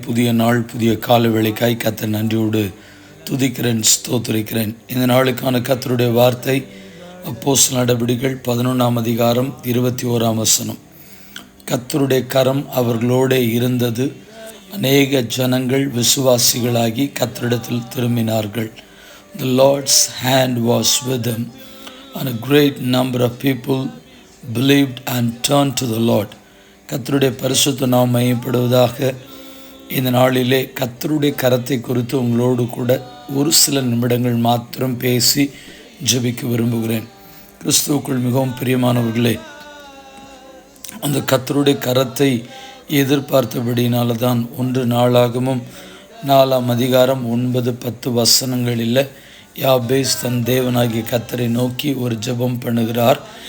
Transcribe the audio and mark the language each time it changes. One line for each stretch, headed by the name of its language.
Tamil: புதிய நாள், புதிய கால வேளைக்காய் கர்த்தர் நன்றியோடு துதிக்கிறேன், ஸ்தோத்திரிக்கிறேன். இந்த நாளுக்கான கர்த்தருடைய வார்த்தை அப்போஸ்தலர் நடபடிகள் 11ஆம் அதிகாரம் 21ஆம் வசனம். கர்த்தருடைய கரம் அவர்களோடு இருந்தது, அநேக ஜனங்கள் விசுவாசிகளாகி கர்த்தரிடத்தில் திரும்பினார்கள்.
English: The Lord's hand was with them, and a great number of people believed and turned to the Lord.
Tamil: கர்த்தருடைய பரிசுத்த நாமம் மகிமைப்படுவதாக. இந்த நாளிலே கர்த்தருடைய கரத்தை குறித்து உங்களோடு கூட ஒரு சில நிமிடங்கள் மாத்திரம் பேசி ஜெபிக்க விரும்புகிறேன். கிறிஸ்துவுக்குள் மிகவும் பிரியமானவர்களே, அந்த கர்த்தருடைய கரத்தை எதிர்பார்த்தபடினால தான் 1 நாளாகமும் 4ஆம் அதிகாரம் 9-10 வசனங்களில் யாபேஸ் தன் தேவனாகிய கர்த்தரை நோக்கி ஒரு ஜெபம் பண்ணுகிறார்.